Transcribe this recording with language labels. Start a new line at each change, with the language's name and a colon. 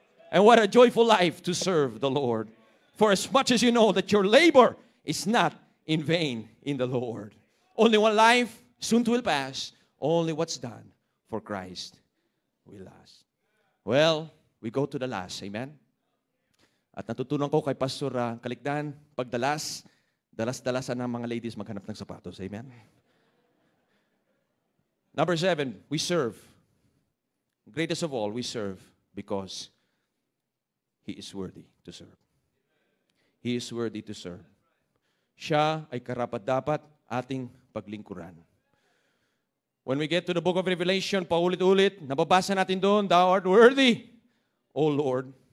English: And what a joyful life to serve the Lord. For as much as you know that your labor is not in vain in the Lord. Only one life, soon will pass. Only what's done for Christ will last. Well, we go to the last. Amen?
Filipino: At natutunan ko kay Pastor Kalikdan, pagdalas, dalas-dalasan ng mga ladies maghanap ng sapatos.
English: Amen? Number 7, we serve. Greatest of all, we serve because He is worthy to serve. He is worthy to serve.
Filipino: Siya ay karapat-dapat ating paglingkuran.
English: When we get to the book of Revelation,
Filipino: paulit-ulit, nababasa natin doon,
English: Thou art worthy, O Lord.